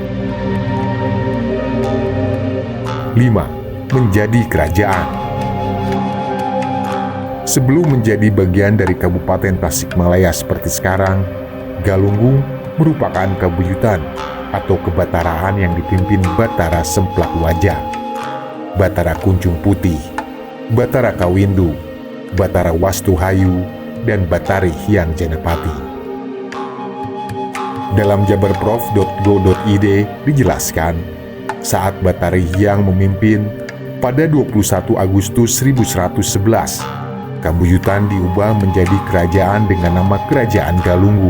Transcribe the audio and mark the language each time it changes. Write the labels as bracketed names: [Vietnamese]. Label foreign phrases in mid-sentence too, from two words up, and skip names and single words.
[Indonesian] 5. Menjadi kerajaan. Sebelum menjadi bagian dari Kabupaten Tasikmalaya seperti sekarang, Galunggung merupakan kabuyutan atau kebataraan yang dipimpin Batara Semplak Wajah, Batara Kunjung Putih, Batara Kawindu, Batara Wastuhayu, dan Batari Hyang Janapati. Dalam jabarprof.go.id dijelaskan, saat Batari Hyang memimpin pada 21 Agustus 1111, Kabuyutan diubah menjadi kerajaan dengan nama Kerajaan Galunggung.